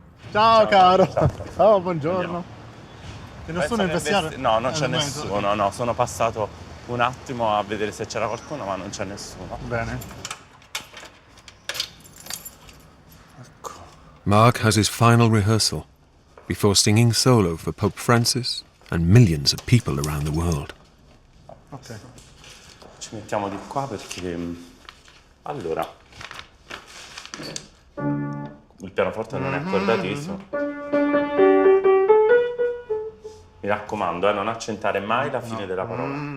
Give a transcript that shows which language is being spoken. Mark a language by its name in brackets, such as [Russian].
[Italian] Ciao caro. Ciao, buongiorno. C'è nessuno in vestiario? No, non c'è nessuno, no. Sono passato un attimo a vedere se c'era qualcuno, ma non c'è nessuno. Bene. [English] Mark has his final rehearsal before singing solo for Pope Francis and millions of people around the world. [Italian] Ok. Ci mettiamo di qua perché... Allora... Il pianoforte non è accordatissimo. Mi raccomando, non accentare mai la fine della parola.